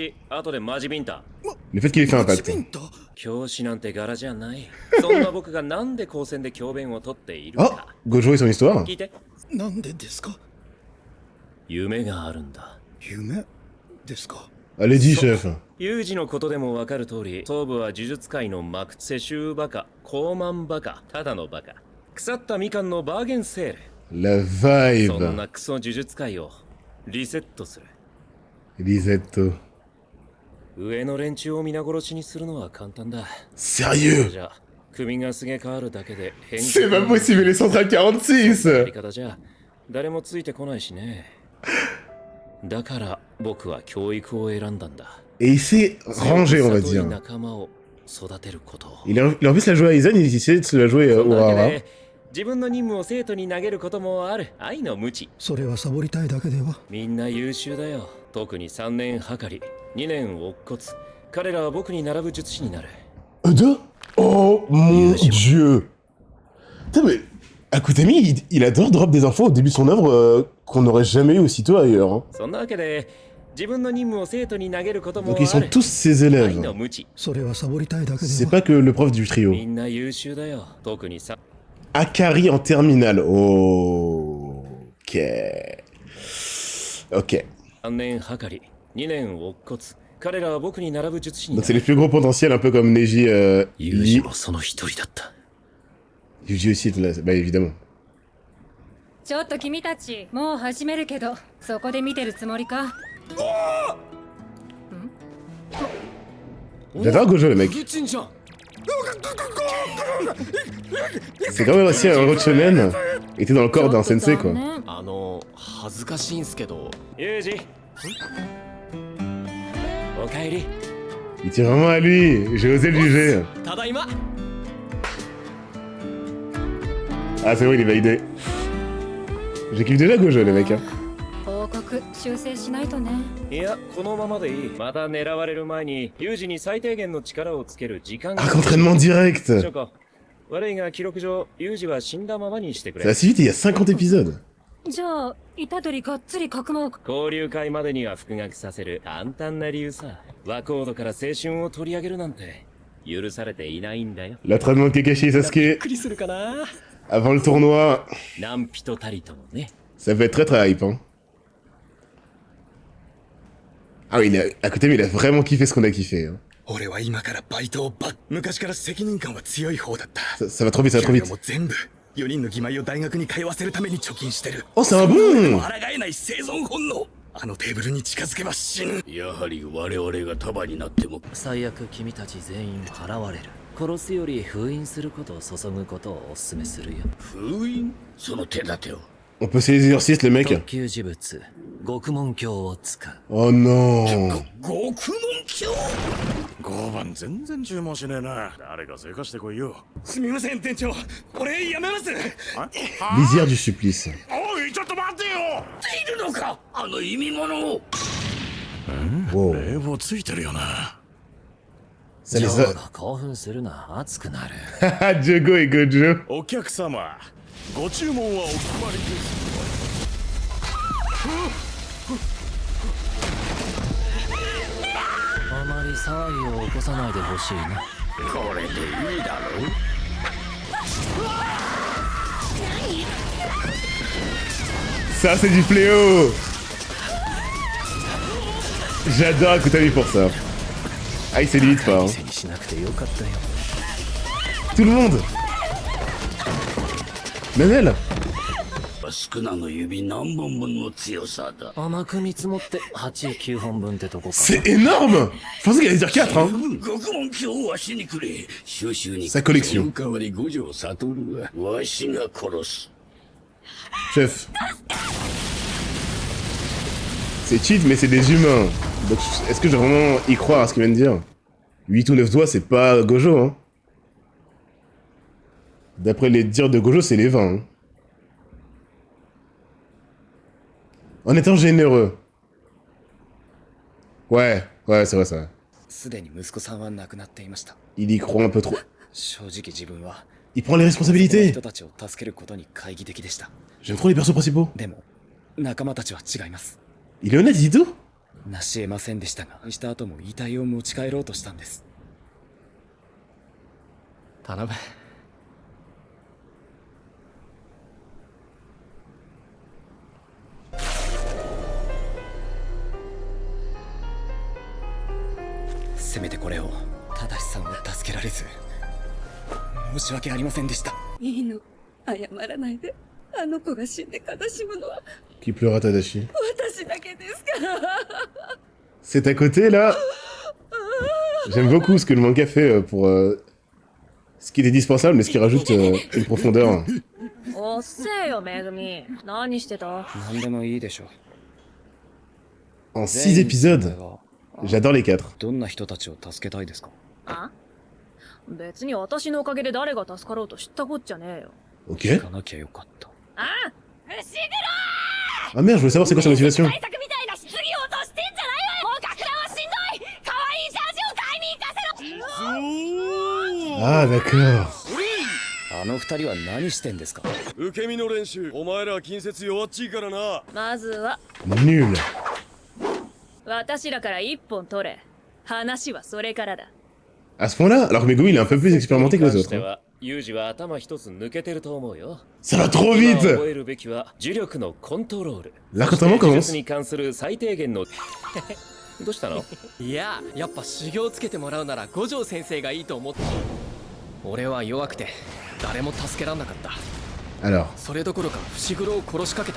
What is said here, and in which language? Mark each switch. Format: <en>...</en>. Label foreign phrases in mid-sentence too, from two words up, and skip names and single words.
<fr>Le fait qu'il ait fait un pacte. Oh, Gojo et son histoire. Allez-y, chef.</fr> <ja>ユージのことでもわかる通り、総部は呪術界のマクツェシューバカ、高慢バカ、ただのバカ。腐ったみかんのバーゲンセール。</ja> <fr>La</fr> <ja>そん</ja> <fr>vibe.</fr> <ja>なクソ呪術界をリセットする。 Lisetto. 上の連中を皆殺しにするのは簡単だ。</ja> <fr>Sérieux?</fr> <ja>じゃあ組がすげ変わるだけで変</ja> <fr>C'est pas possible, les centrales</fr> <ja>やり</ja> <fr>46!</fr> <ja>方じゃ誰もついてこないしね。だから僕は教育を選んだんだ。</ja> <fr>Et il s'est rangé, on va</fr> <ja>里い</ja> <fr>dire.</fr> <ja>仲間を育てることを。</ja> <fr>Il a en plus la jouer à Aizen, il essaie de se la jouer</fr> <ja>そん</ja> <fr>au</fr> <ja>なわけ</ja> <fr>Rara.</fr> <ja>で自分の任務を生徒に投げることもある愛の無知。それはサボりたいだけでは。みんな優秀だよ。特に3年はかり、2年乙骨。彼らは僕に並ぶ術師になる。</ja> <fr>Deux? Oh mon dieu! Putain, mais Akutami, il adore drop des infos au début de son œuvre qu'on n'aurait jamais eu aussitôt ailleurs. Hein.</fr> <ja>そんなわけで自分の任務を生徒に投げることも</ja> <fr>Donc ils</fr> <ja>あ</ja> <fr>sont</fr> <ja>る。</ja> <fr>tous ses</fr> <ja>愛</ja> <fr>élèves.</fr> <ja>の無知。それはサボりたいだけで</ja> <fr>C'est</fr> <ja>は。</ja> <fr>pas que le prof du trio.</fr> <ja>みんな優秀だよ。特にさ。</ja> <fr>Akari en terminale. Ok. Ok.</fr> <ja>3年はかり、2年乙骨。彼らは僕に並ぶ術師に</ja> <fr>Donc</fr> <ja>な</ja> <fr>c'est</fr> <ja>る。</ja> <fr>les plus gros potentiels, un peu comme Neji,</fr> <ja>ユージ</ja> <fr>Lee.</fr> <ja>もその一人だった。</ja> <fr>Yuji aussi, là, bah évidemment.</fr> <ja>ちょっと君たちもう始めるけどそこで見てるつもりか。</ja> <fr>J'adore Gojo, le mec.</fr> <ja>グチンじゃん。</ja> <fr>C'est quand même aussi un road shonen. Il était dans le corps d'un sensei, quoi.</fr> <ja>恥ずかしいんすけど、ユージ。おかえり。</ja> <fr>Il tire vraiment à lui. J'ai osé le juger.</fr> <ja>ただいま。</ja> <fr>Ah, c'est bon, il est validé. J'ai kiffé déjà Gojo, les mecs. Hein.</fr> <ja>報告修正しないとね。いや、このままでいい。また狙われる前に、ユージに最低限の力をつける時間が。</ja> <fr>Ah, qu'entraînement direct.</fr> <ja>ショコ、悪いが記録上、ユージは死んだままにしてく</ja> <fr>Ça</fr> <ja>れ。</ja> <fr>va si vite, il y a 50 épisodes.</fr> <ja>じゃあ虎杖がっつり格納。交流会までには復学させる簡単な理由さ。和コードから青春を取り上げるなんて許されていないんだよ。</ja> <fr>L'entraînement de Kakashi et Sasuke</fr> <ja>クリするかな。</ja> <fr>avant le tournoi.</fr> <ja>何人たりともね。</ja> <fr>Ça peut être très très hype. Hein. Ah oui, Akutami, il a vraiment kiffé ce qu'on a kiffé. Hein.</fr> <ja>俺は今からバイトを昔から責任感は強い方だった</ja> <fr>Ça va trop vite, ça va trop</fr> <ja>給料</ja> <fr>vite.</fr> <ja>も全部4人の義妹を大学に通わせるために貯金してる</ja> <fr>Oh, c'est un</fr> <ja>で</ja> <fr>bon!</fr> <ja>も抗えない生存本能あのテーブルに近づけば死ぬやはり我々が束になっても最悪君たち全員払われる。殺すより封印することを注ぐことをお勧めするよ。封印その手立てを</ja> <fr>On peut ces exercices, les mecs.</fr> <ja>特級呪物獄門鏡を使う。</ja> <fr>Oh non!</fr> <ja>獄門鏡 5番全然注文しねえな。誰か追加してこいよ。すみません店長俺やめます</ja> <fr>Lisière du supplice.</fr> <ja>おいちょっと待ってよ。いるのかあの意味物を</ja> <fr>Wow.</fr> <ja>冷房ついてるよな。</ja> <fr>Ça</fr> <ja>ジ</ja> <fr>les</fr> <ja>ョー</ja> <fr>a...</fr> <ja>が興奮するな熱くなる。</ja> <fr>Jogo et Gojo.</fr> <ja>お客様、ご注文はお決まりです。あまり騒ぎを起こさないでほしいな。これでいいだろう</ja> <fr>Ça, c'est du fléau! J'adore Akutami pour ça. Ah, il s'est limite pas. Hein.</fr> <ja>店にしなくてよかったよ。</ja> <fr>Tout le monde! Même elle!</fr> <ja>少なの指何本分の強さだ甘く見積もって8、9本分ってとこか。</ja> <fr>C'est énorme! Je pensais qu'elle allait dire 4, hein!</fr> <ja>獄門鏡をわしにくれ収集に</ja> <fr>Sa collection.</fr> <ja>その代わり五条悟はわしが殺す</ja> <fr>Chef. C'est cheat, mais c'est des humains. Donc, est-ce que je dois vraiment y croire à ce qu'il vient de dire? 8 ou 9 doigts, c'est pas Gojo, hein. D'après les dires de Gojo, c'est les 20. Hein. En étant généreux. Ouais, c'est vrai, ça.</fr> <ja>すでに息子さんは亡くなっていました。</ja> <fr>Il y croit un peu trop.</fr> <ja>正直自分は</ja> <fr>Il prend les</fr> <ja>その</ja> <fr>responsabilités.</fr> <ja>人たちを助けることに懐疑的でした。</ja> <fr>J'aime trop les persos principaux.</fr> <ja>でも仲間たちは違います。</ja> <fr>Il est honnête, il dit tout.</fr> <ja>成し得ませんでしたが、した後も遺体を持ち帰ろうとしたんです。頼む。せめてこれを正さんを助けられず申し訳ありませんでした。いいの謝らないで。あの子が死んで悲しむのは</ja> <fr>Qui pleura Tadashi?</fr> <ja>私だけですから。</ja> <fr>C'est à côté là. J'aime beaucoup ce que le manga fait pour ce qui est indispensable, mais ce qui rajoute une profondeur.</fr> <ja>おっせえよ、めぐみ。何してた？何でもいいでしょ。</ja> <fr>En 6 épisodes, j'adore les 4.</fr> <ja>どんな人たちを助けたいですか？あ？別に私のおかげで誰が助かろうと知ったこっちゃねえよ。</ja> <fr>Ok.</fr> <ja>聞かなきゃよかった。あ？不思議</ja> <fr>Ah merde, je voulais savoir c'est quoi sa motivation.</fr> <ja>対策みたいな質疑応答してんじゃないわよ。もう学ランはしんどい。可愛いジャージを買いに行かせろ。</ja> <fr>Ah d'accord.</fr> <ja>あの二人は何してんですか？受け身の練習。お前ら近接弱っちいからな。まずは</ja> <fr>Nul.</fr> <ja>私らから一本取れ。話はそれからだ。</ja> <fr>À ce point-là, alors que Megumi il est un peu plus expérimenté que les</fr> <ja>に関し</ja> <fr>autres.</fr> <ja>て</ja> <fr>hein.</fr> <ja>はユージは頭一つ抜けてると思うよ。</ja> <fr>Ça va trop</fr> <ja>今</ja> <fr>vite.</fr> <ja>覚えるべきは呪力のコントロール。</ja> <fr>L'accompagnement</fr> <ja>そして呪</ja> <fr>commence.</fr> <ja>術に関する最低限のどうしたの？いや、やっぱ修行つけてもらうなら五条先生がいいと思って。俺は弱くて誰も助けらんなかった。</ja> <fr>Alors.</fr> <ja>それどころか伏黒を殺しかけた。</ja>